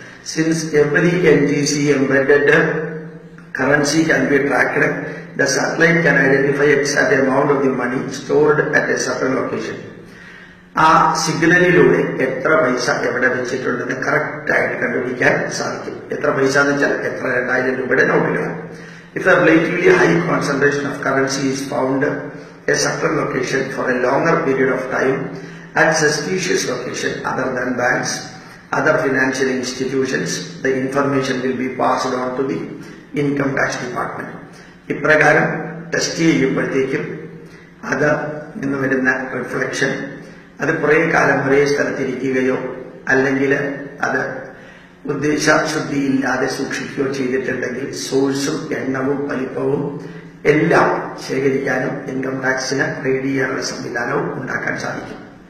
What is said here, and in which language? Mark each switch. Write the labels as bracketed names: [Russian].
[English] Since every NGC embedded currency can be tracked, the satellite can identify exact amount of the money stored at a certain location. [Malayalam] ആ സിഗ്നലിലൂടെ എത്ര പൈസ എവിടെ വെച്ചിട്ടുണ്ടെന്ന് correct ആയിട്ട് കണ്ടുപിടിക്കാൻ സാധിക്കും. എത്ര പൈസ എന്ന് വെച്ചാൽ എത്ര 2000 രൂപയുടെ നോട്ടുകളാണ്. [English] If a relatively high concentration of currency is found a certain location for a longer period of time at suspicious location other than banks, other financial institutions, the information will be passed on to the income tax department. [Malayalam] ഇപ്രകാരം test ചെയ്യുമ്പോഴത്തേക്കും അത് നിന്ന് വരുന്ന reflection അത് കുറേ കാലം ഒരേ സ്ഥലത്തിരിക്കുകയോ അല്ലെങ്കിൽ അത് ഉദ്ദേശശുദ്ധിയില്ലാതെ സൂക്ഷിക്കുകയോ ചെയ്തിട്ടുണ്ടെങ്കിൽ സോഴ്സും എണ്ണവും വലിപ്പവും എല്ലാം ശേഖരിക്കാനും ഇൻകം ടാക്സിന് റെയ്ഡ് ചെയ്യാനുള്ള സംവിധാനവും ഉണ്ടാക്കാൻ സാധിക്കും.